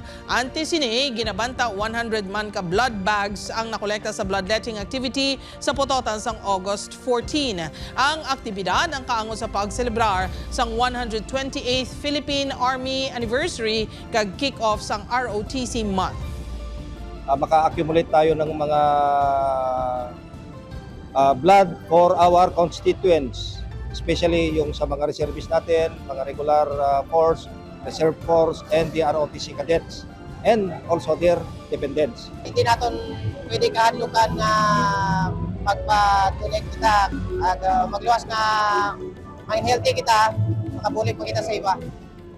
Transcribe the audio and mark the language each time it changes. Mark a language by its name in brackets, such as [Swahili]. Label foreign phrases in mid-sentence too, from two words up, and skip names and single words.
[Hiligaynon] Ante sini ginabanta 100 man ka [English] blood bags [Hiligaynon] ang nakolekta sa [English] bloodletting activity [Hiligaynon] sa Pototan sang August 14. Ang aktibidad ang kaango sa pagselebrar sang 128th Philippine Army Anniversary kag kick-off sang ROTC month. [English] Maka-accumulate [Filipino] tayo ng mga [English] blood for our constituents, especially [Filipino] yung sa mga [English] reservists natin, mga regular force, reserve force, and the ROTC cadets, and also their dependents. [Filipino] Hindi natin pwede [Hiligaynon] kahadlukan na pagpa-donate kita at magluwas na may healthy kita, makabulig pa kita sa iba.